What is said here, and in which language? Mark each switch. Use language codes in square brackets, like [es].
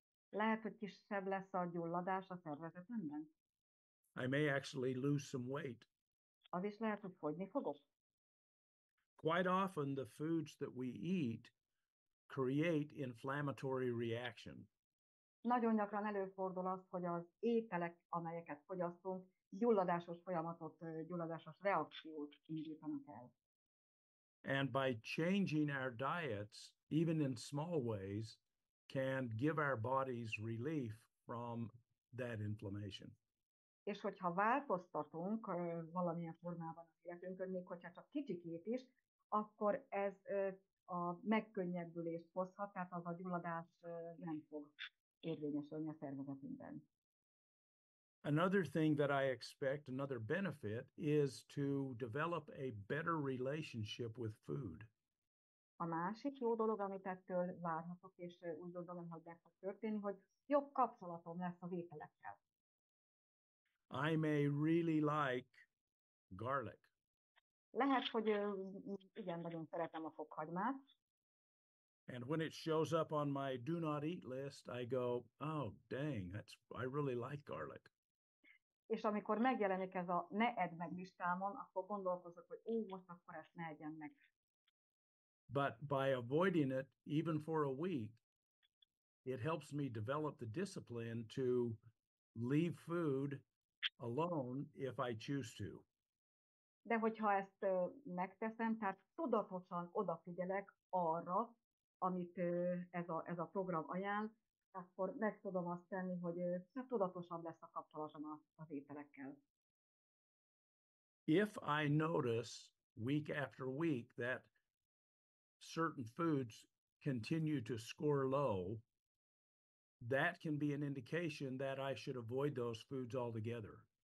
[hu] Lehet, hogy kisebb lesz a gyulladás a szervezetemben. [en] I may actually lose some weight. [hu] Az is lehet, hogy fogyni fogok. [en] Quite often the foods that we eat create inflammatory reaction. [hu] Nagyon gyakran előfordul az, hogy az ételek, amelyeket fogyasztunk, gyulladásos folyamatot, gyulladásos reakciót indítanak el. [en] And by changing our diets, even in small ways, can give our bodies relief from that inflammation. [hu] És hogyha változtatunk valamilyen formában az életünkön, még hogyha csak kicsikét is, akkor ez a megkönnyebbülést hozhat, tehát az a gyulladás nem fog érvényesülni a szervezetünkben. [en] Another thing that I expect, another benefit, is to develop a better relationship with food. [hu] A másik jó dolog, amit ettől várhatok, és úgy gondolom, hogy meg fog történni, hogy jobb kapcsolatom lesz az ételekkel. [en] I may really like garlic. [hu] Lehet, hogy igen, nagyon szeretem a fokhagymát. [en] And when it shows up on my do not eat list, I go, oh, dang, I really like garlic. [hu] És amikor megjelenik ez a ne edd meg listámon, akkor gondolkozok, hogy most akkor ezt ne egyem meg. [en] But by avoiding it, even for a week, it helps me develop the discipline to leave food alone if I choose to. [hu] De hogyha ezt megteszem, tehát tudatosan odafigyelek arra, amit ez a program ajánl, akkor meg tudom azt tenni, hogy tudatosabb lesz a kapcsolatom az ételekkel. [en] If I notice week after week that certain foods continue to score low, that can be an indication that I should avoid those foods altogether.